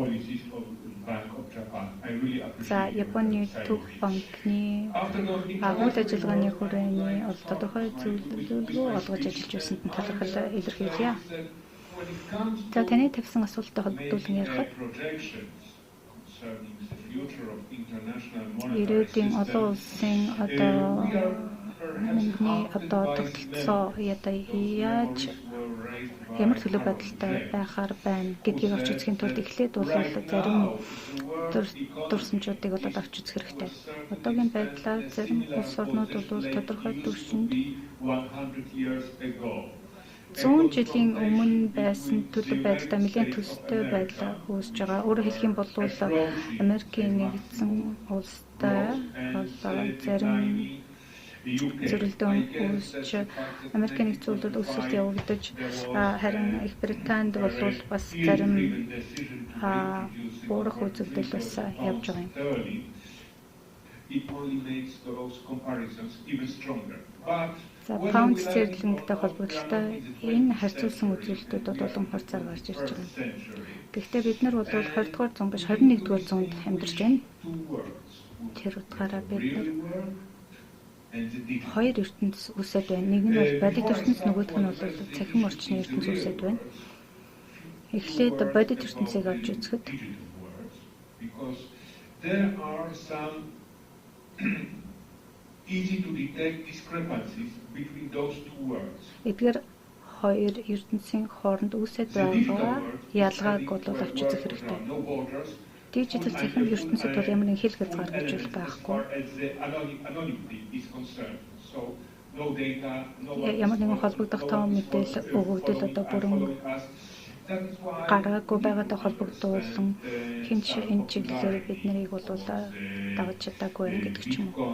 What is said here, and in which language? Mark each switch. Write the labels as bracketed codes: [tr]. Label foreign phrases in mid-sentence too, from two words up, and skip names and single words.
[mn] За Японы төв банкны үйл ажиллагааны хүрээний тодорхой зөвлөгөө олгож ажиллаж байсанд нь талархал илэрхийлье. За таны тавьсан асуултад холбогдуулан ярихад [en] concerning the future of international monetary [mn] ирээдүйн [en] system. [mn] олон улсын одоо [en] We are perhaps [mn] мөнгөний [en] haunted [mn] одоо [en] by [mn] тогтолцоо [en] memories [mn] ядаа [en] of those [mn] яаж [en] memories were raised by [mn] ямар төлөв [en] our [mn] байдалтай [en] reflex. [mn] байхаар байна гэдгийг авч үзэхийн тулд эхлээд бол зарим дурсамжуудыг болоод авч үзэх хэрэгтэй. Одоогийн байдлаар зарим улс орнууд бол тодорхой түвшинд 100 жилийн өмнө байсан төлөв байдалтай нэлээд төстэй байдал үүсэж байгаа. Өөрөөр хэлэх юм бол Америкийн нэгдсэн улстай зарим зөрөлдөөн үүсч Америкийн нэгдсэн улсад өсөлт явагдаж харин Их Британд бол бас зарим өөрөх үзэгдэл бас явж байгаа юм. [en] It only makes those comparisons even stronger. But [mn] За паунд стерлингтэй холбогдолтой энэ харьцуулсан үзүүлэлтүүд бол олон хурцаар гарч ирж байгаа. Гэхдээ бид нар бол 20 дугаар зуун биш 21 дугаар зуунд амьдарч байна. Тэр утгаараа бид нар хоёр ертөнцийн үсэд байна. Нэг нь бол бодит ертөнцийн, нөгөөх нь бол цахим орчны ертөнцийн үсэд байна. Эхлээд бодит ертөнцийг авч үзэхэд [en] there are some easy to detect discrepancies between those two words. [mn] Эдгээр хоёр ертөнцийн хооронд үүсэж байгаа ялгааг бол авч үзэх хэрэгтэй. Дижитал цахим ертөнцид бол ямар нэг хэл хязгаар гэж байхгүй. Ямар нэгэн холбогдох том мэдээлэл өгөгдөл одоо бүрэн гараагүй байгаатай холбогдуулсан хинч энэ чиглэлээр бид нарыг бол дагаж чадаагүй гэдэг ч юм уу.